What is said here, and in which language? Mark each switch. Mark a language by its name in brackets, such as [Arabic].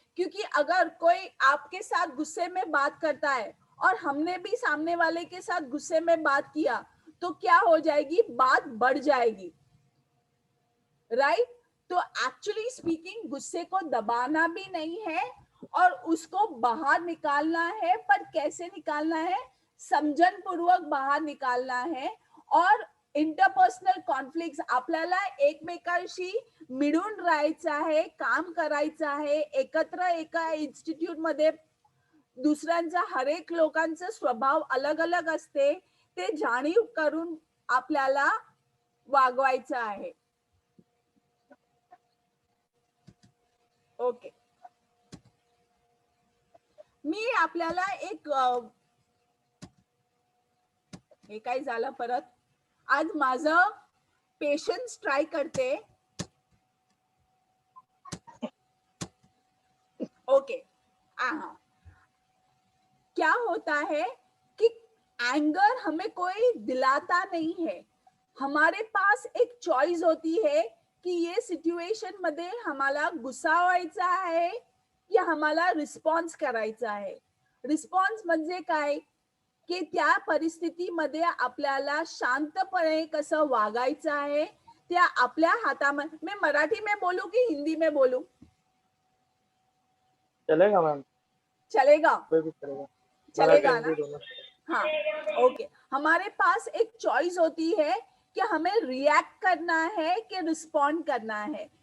[Hindi] क्योंकि अगर कोई आपके साथ गुस्से में बात करता है और हमने भी सामने वाले के साथ गुस्से में बात किया, तो क्या हो जाएगी? बात बढ़ जाएगी, राइट? तो एक्चुअली स्पीकिंग गुस्से को दबाना भी नहीं है और उसको बाहर निकालना है। पर कैसे निकालना है? समजन पूर्वक बाहर निकालना है। [Marathi] और इंटरपर्सनल कॉन्फ्लिक्ट आपल्याला एकमेकांशी मिळून राहायचं आहे, काम करायचं आहे, एकत्र एका इन्स्टिट्यूट मध्ये। दुसऱ्यांचा हरेक लोकांचा स्वभाव अलग अलग असते, ते जाणीव करून आपल्याला वागवायचं आहे। ओके, मी आपल्याला एक हे काय झालं परत? आज माझं पेशन्स ट्राय करते. ओके. [Hindi] क्या होता है कि एंगर हमें कोई दिलाता नहीं है. हमारे पास एक चॉइस होती है की ये सिच्युएशन [Marathi] मध्ये आम्हाला गुस्सा व्हायचा आहे की आम्हाला रिस्पॉन्स करायचा आहे. रिस्पॉन्स म्हणजे काय की त्या परिस्थितीमध्ये आपल्याला शांतपणे कसं वागायचं आहे त्या आपल्या हातामध्ये. [Hindi] मैं मराठी में बोलूं कि हिंदी में बोलूं? चलेगा मैम, चलेगा. कोई भी चलेगा, चलेगा मराठी हिंदी दोनों. हाँ, ओके. हमारे पास एक चॉइस होती है कि हमें रिएक्ट करना है कि रिस्पॉन्ड करना है.